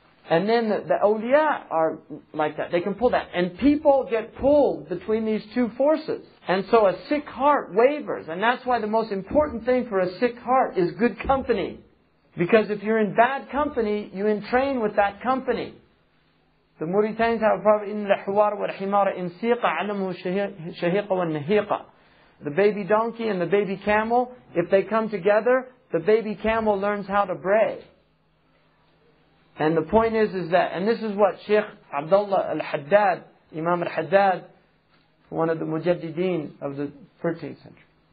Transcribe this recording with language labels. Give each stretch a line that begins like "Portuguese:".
English: And then the awliya are like that. They can pull that. And people get pulled between these two forces. And so a sick heart wavers. And that's why the most important thing for a sick heart is good company. Because if you're in bad company, you entrain with that company. The Mauritanians have a proverb,
Arabic: إِنَّ الْحُوَارَ وَالْحِمَارَ إِنْ سِيقَ عَلَمُهُ الشَّهِيقَ وَالنَّهِيقَ.
English: The baby donkey and the baby camel, if they come together, the baby camel learns how to bray. And the point is that, and this is what Shaykh Abdullah al-Haddad, Imam al-Haddad, one of the Mujaddideen of the 13th century.